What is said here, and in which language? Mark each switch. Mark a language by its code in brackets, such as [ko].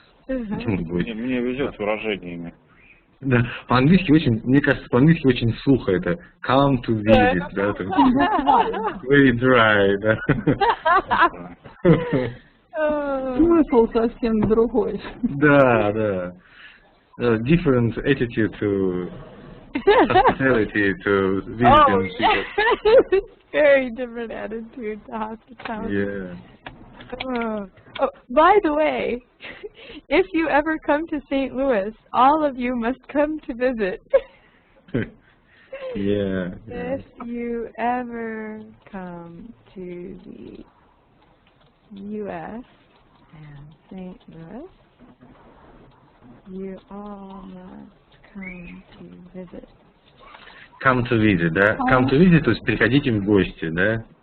[ru] Мне везет с выражениями. Да, по-английски очень, мне кажется, по-английски очень сухо это [en] come to visit, [ru] да, это [en] very dry, [ru] да. Смысл совсем другой. Да. [en] Different attitude to hospitality, to visiting people. Very different attitude to hospitality. Yeah. Oh, by the way, if you ever come to St. Louis, all of you must come to visit. Yeah. If you ever come to the U.S. and St. Louis, you all must come to visit. Come to visit, да? Come to visit, [ru] то есть приходите в гости, да?